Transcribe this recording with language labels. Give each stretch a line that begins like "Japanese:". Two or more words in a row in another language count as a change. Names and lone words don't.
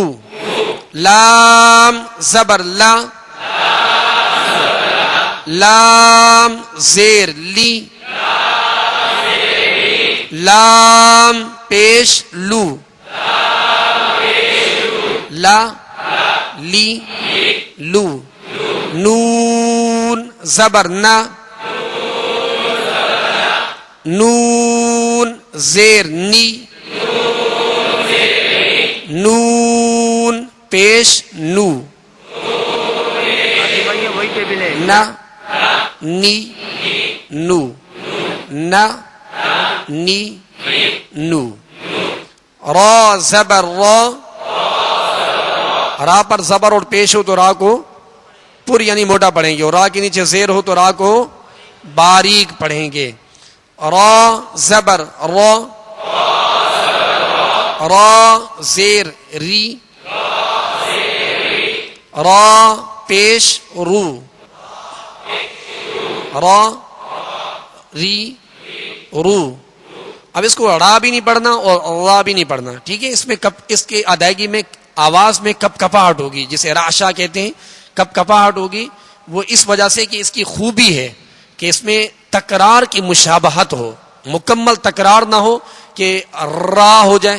Urdu: لام زبر لا لام زیر لی لام پیش لو لا لی لو. نون زبر نا نون زیر نی نون پیش نو نا نی نو نا نی نو. را زبر را را پر زبر اور پیش ہو تو را کو پر یعنی موٹا پڑھیں گے, اور را کے نیچے زیر ہو تو را کو باریک پڑھیں گے. را زبر را را زیر ری را پیش رو را ری رو. اب اس کو را بھی نہیں پڑھنا اور را بھی نہیں پڑھنا, ٹھیک ہے. اس میں اس کی ادائیگی میں آواز میں کپ کپاہٹ ہوگی, جسے راشا کہتے ہیں, کپ کپاہٹ ہوگی. وہ اس وجہ سے کہ اس کی خوبی ہے کہ اس میں تکرار کی مشابہت ہو, مکمل تکرار نہ ہو کہ را ہو جائے.